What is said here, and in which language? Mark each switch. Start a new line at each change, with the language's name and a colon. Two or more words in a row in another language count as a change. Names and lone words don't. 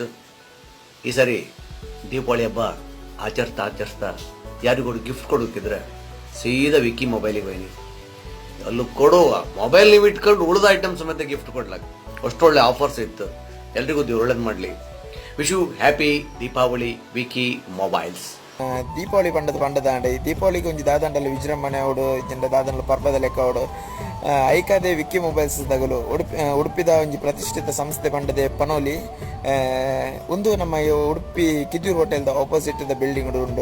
Kannada: ಈ ಸರಿ ದೀಪಾವಳಿ ಹಬ್ಬ ಆಚರಿಸ್ತಾ ಯಾರಿಗೂ ಗಿಫ್ಟ್ ಕೊಡೋಕ್ಕಿದ್ರೆ ಸೀದಾ ವಿಕ್ಕಿ ಮೊಬೈಲಿಗೆ ಬನ್ನಿ. ಅಲ್ಲೂ ಕೊಡುವ ಮೊಬೈಲ್ ನೀವು ಇಟ್ಕೊಂಡು ಉಳಿದ ಐಟಮ್ ಸಮೇತ ಗಿಫ್ಟ್ ಕೊಡ್ಲಾಕ ಅಷ್ಟೊಳ್ಳೆ ಆಫರ್ಸ್ ಇತ್ತು. ಎಲ್ರಿಗೂ ದೇವ್ರು ಒಳ್ಳೇದು ಮಾಡಲಿ.
English: Wish you happy Deepavali
Kannada: ವಿಕ್ಕಿ ಮೊಬೈಲ್ಸ್.
Tulu: ದೀಪಾವಳಿ ಪಂಡದಾಂಡೆ ದೀಪಾವಳಿಗೆ ಒಂಜಿ ದಾದಂಡಲ್ಲ ವಿಜೃಂಭಣೆ ಅವಡು ಇಜ್ಜಂಡ ದಾದಂಡಲ ಪರ್ಬದ ಲೆಕ್ಕ ಅವಡು ಐಕಾದೆ ವಿಕ್ಕಿ ಮೊಬೈಲ್ಸ್ ದಗಲು ಉಡುಪಿದ ಒಂಜಿ ಪ್ರತಿಷ್ಠಿತ ಸಂಸ್ಥೆ ಪಂಡದೆ ಪನೋಲಿ ಒಂದು ನಮ್ಮ ಉಡುಪಿ ಕಿದ್ದೂರು ಹೋಟೆಲ್ದ ಆಪೋಸಿಟ್ ದ ಬಿಲ್ಡಿಂಗ್ ಉಂಡು.